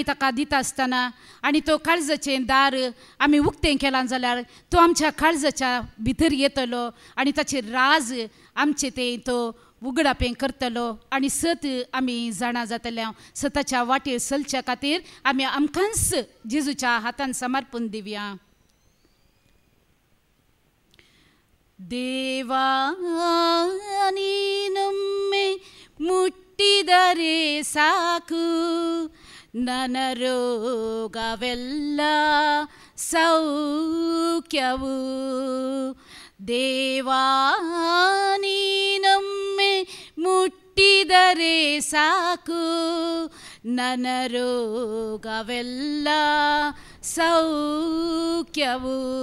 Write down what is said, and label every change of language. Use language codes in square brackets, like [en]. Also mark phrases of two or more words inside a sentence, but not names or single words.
[kok] ताका दिता आसतना आनी तो काळजाचें दार आमी उक्तें केलां जाल्यार तो आमच्या काळजाच्या भितर येतलो आनी ताचेर राज आमचें तें तो उगडापें करतलो आनी सत आमी जाणा जातल्या सताच्या वाटेर चलच्या खातीर आमी आमकांच जेजूच्या हातान समर्पण दिवया [kn] देवा ನೀನೊಮ್ಮೆ ಮುಟ್ಟಿದರೆ ಸಾಕು ನನ್ನ ರೋಗವೆಲ್ಲ ಸೌಖ್ಯವು ದೇವಾ ನೀನೊಮ್ಮೆ ಮುಟ್ಟಿದರೆ ಸಾಕು, ನನ್ನ ರೋಗವೆಲ್ಲ ಸೌಖ್ಯವು.